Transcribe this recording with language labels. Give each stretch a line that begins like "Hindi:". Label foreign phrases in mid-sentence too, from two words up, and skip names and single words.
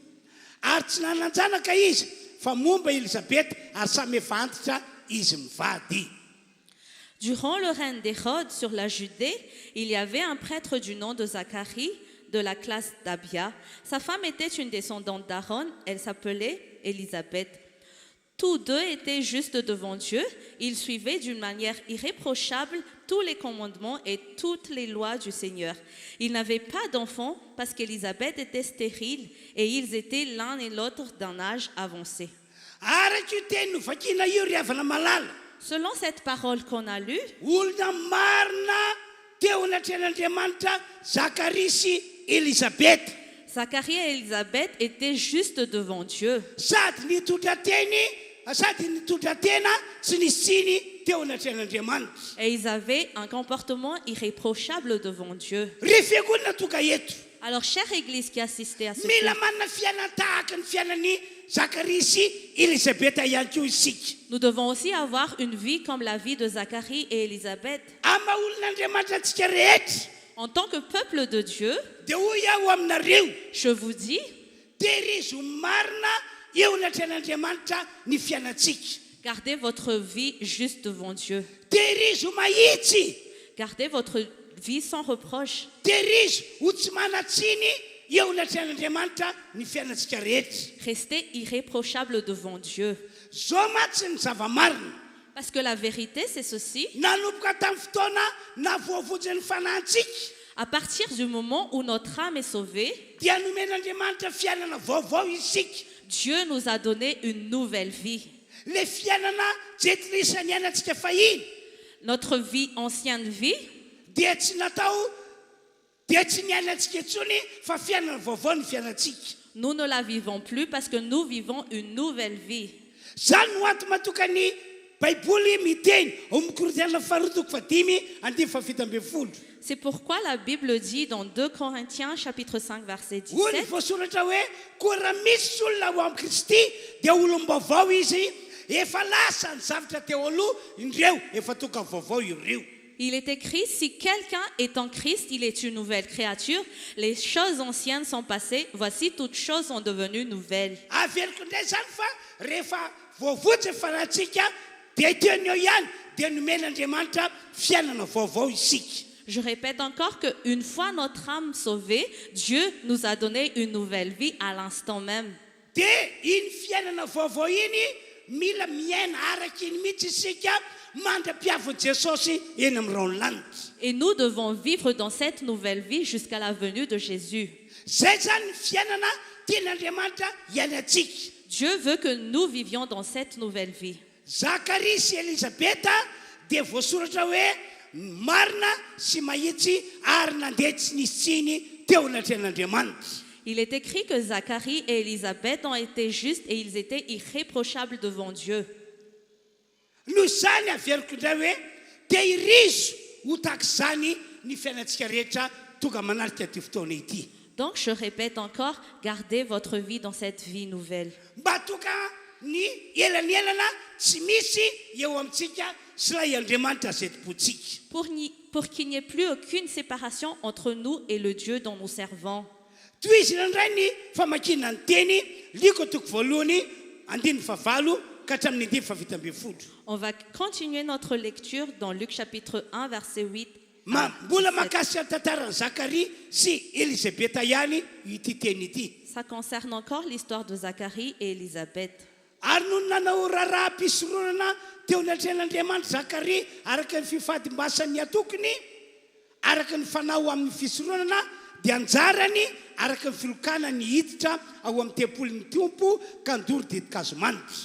Malagasy: Ary tsy nananjanaka izy fa momba Elisabeta ary samy efa antitra izy mivady.
French: Durant le règne d'Hérode sur la Judée, il y avait un prêtre du nom de Zacharie, de la classe d'Abia. Sa femme était une descendante d'Aaron, elle s'appelait Élisabeth. Tous deux étaient justes devant Dieu. Ils suivaient d'une manière irréprochable tous les commandements et toutes les lois du Seigneur. Ils n'avaient pas d'enfants parce qu'Élisabeth était stérile et ils étaient l'un et l'autre d'un âge avancé.
Malagasy: Araky io teny novakina io ry havana malala.
French: Selon cette parole qu'on a lue,
Malagasy: Olona marina teo anatren'Andriamanitra Zacharie sy Elisabeth.
French: Zacharie et Élisabeth étaient justes devant Dieu.
Malagasy: Sady nitondra tena tsy nisiny teo anatren'Andriamanitra.
French: Et ils avaient un comportement irréprochable devant Dieu.
Malagasy: Rehefa koa natoka eto.
French: Alors, chère Église qui assistait à ce
Malagasy: Mila culte, manana fiainana tahaka ny fiainan'ny Zacharie sy Elisabeth ihany koa isika.
French: nous devons aussi avoir une vie comme la vie de Zacharie et Élisabeth.
Malagasy: Ama olon'Andriamanitra antsika rehetra
French: En tant que peuple de Dieu,
Malagasy: dia hoy aho aminareo
French: je vous dis,
Malagasy: tehirizo marina eo anatren'Andriamanitra ny fiainantsika.
French: gardez votre vie juste devant Dieu.
Malagasy: Tehirizo mahitsy.
French: Gardez votre vie sans reproche.
Malagasy: Tehirizo ho tsy manatsiny eo anatren'Andriamanitra ny fiainantsika rehetra.
French: Restez irréprochable devant Dieu.
Malagasy: Zao matsy ny zava-marina.
French: Parce que la vérité, c'est ceci.
Malagasy: Nanomboka tamin'ny fotoana navoavojan'ny fanahintsika
French: À partir du moment où notre âme est sauvée,
Malagasy: dia nomen'Andriamanitra fiainana vaovao isika.
French: Dieu nous a donné une nouvelle vie.
Malagasy: Le fiainana jetrisa niainantsika fahiny
French: Notre vie, ancienne vie,
Malagasy: dia tsy niainantsika intsony fa fiainana vaovao ny fiainantsika.
French: nous ne la vivons plus parce que nous vivons une nouvelle vie.
Malagasy: Zany no ato matokany Baiboly miteny ao amin'ny Korintiana faharoa toko 10:7.
French: C'est pourquoi la Bible dit dans 2 Corinthiens chapitre 5 verset
Malagasy: Hoy 17, voasoratra hoe koa raha misy olona ao amin'ny Kristy dia olom-baovao izy, efa lasa ny zavatra teo aloha, indreo efa tonga vaovao ireo.
French: il est écrit, si quelqu'un est en Christ, il est une nouvelle créature. Les choses anciennes sont passées, voici toutes choses sont devenues nouvelles.
Malagasy: Aveliko indray zany fa rehefa voavoatra fanahintsika dia teny eo ihany dia nomen'Andriamanitra fiainana vaovao isika.
French: Je répète encore qu'une fois notre âme sauvée, Dieu nous a donné une nouvelle vie à l'instant même.
Malagasy: Dia iny fiainana vaovao iny mila miaina araka iny mihitsy isika mandra-piavin'i Jesosy eny amin'ny rano lanitra.
French: Et nous devons vivre dans cette nouvelle vie jusqu'à la venue de Jésus.
Malagasy: Zay zany ny fiainana tian'Andriamanitra hiainantsika.
French: Dieu veut que nous vivions dans cette nouvelle vie.
Malagasy: Zacharie sy Elisabeth dia voasoratra hoe marina sy mahitsy ary nandeha tsy nisy tsiny teo anatren'Andriamanitra.
French: Il est écrit que Zacharie et Élisabeth ont été justes et ils étaient irréprochables devant Dieu.
Malagasy: Noho izany averiko indray hoe tehirizo ho tahak'izany ny fiainantsika rehetra tonga manarika ty fotoana ity.
French: Donc je répète encore, gardez votre vie dans cette vie nouvelle.
Malagasy: Mba tonga ny elanielana tsy misy eo amintsika sy ilay Andriamanitra zeti-potsika.
French: Pour qu'il n'y ait plus aucune séparation entre nous et le Dieu dont nous servons.
Malagasy: Toy izy indray ny famakina ny teny liko toko voalohany 9 ka hatramin'ny 10:12.
French: On va continuer notre lecture dans Luc chapitre 1 verset 8.
Malagasy: Mbola makasika tantaran'i Zacharie sy Elisabeth ihany ity teny ity.
French: Ça concerne encore l'histoire de Zacharie et Élisabeth.
Malagasy: Ary noho nanao raharaha-pisoronana teo anatren'Andriamanitra Zacharie araka ny fifady-mbasany atokony, araka ny fanao amin'ny fisoronana dia anjarany araka ny filokana ny hiditra ao amin'ny tempolin'ny Tompo ka ndory didikazo manitra.